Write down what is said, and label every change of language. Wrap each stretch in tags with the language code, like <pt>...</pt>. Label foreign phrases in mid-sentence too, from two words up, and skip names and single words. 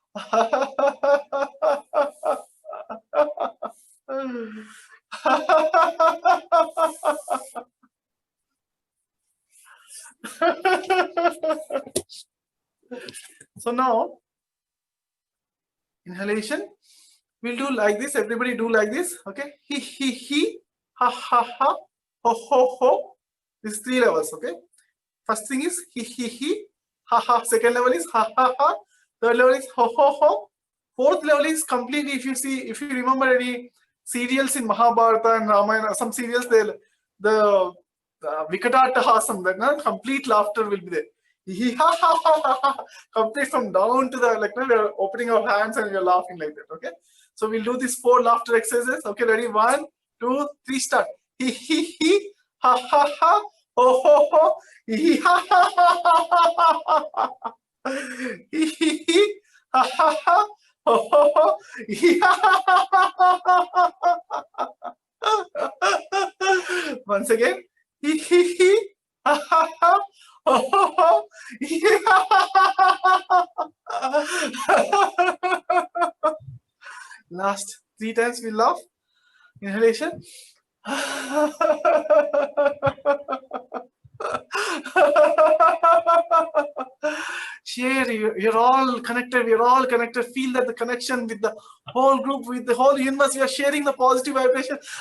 <en>So now, inhalation, we'll do like this. Everybody do like this. Okay, he, ha ha ha, ho ho ho. This is 3 levels. Okay, first thing is he, ha ha. Second level is ha ha ha. Third level is ho ho ho. Fourth level is completely, if you remember any serials in Mahabharata and Ramayana, some serials, the Vikatattahasam, that complete laughter will be there. Complete from down to the, like, we are opening our hands and we are laughing like that. Okay, so we'll do these 4 laughter exercises. Okay, ready? 1, 2, 3, start. He ha ha ha, ho ho ho, he ha ha ha ha ha, he ha ha ha, ho ho ho, he ha ha ha ha ha. Once again, he ha ha ha, ho ho ho, he ha ha ha ha. Last 3 times we laugh. Inhalation. Share, you're all connected, we're all connected. Feel that the connection with the whole group, with the whole universe, we are sharing the positive vibration.</en>